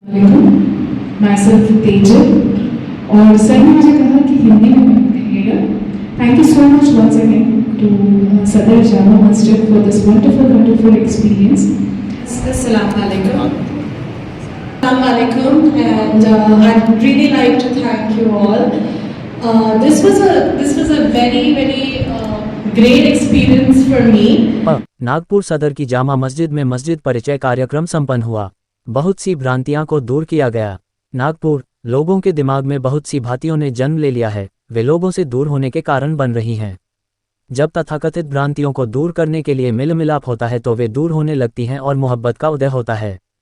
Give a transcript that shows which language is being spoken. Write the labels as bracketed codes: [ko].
[en] myself [hi] Tejal और sir ने मुझे कहा कि हिंदी में बात करिएगा। [en] Thank you so much once again to Sadar Jama Masjid for this wonderful experience. [ar] Assalamu alaikum. Assalamu alaikum, [en] and I'd really like to thank you all. This was a very great experience for me. [hi] Nagpur सदर की जामा मस्जिद में मस्जिद परिचय कार्यक्रम संपन्न हुआ। बहुत सी भ्रांतियां को दूर किया गया। नागपुर, लोगों के दिमाग में बहुत सी भांतियों ने जन्म ले लिया है, वे लोगों से दूर होने के कारण बन रही हैं। जब तथाकथित भ्रांतियों को दूर करने के लिए मिल मिलाप होता है तो वे दूर होने लगती हैं और मोहब्बत का उदय होता है।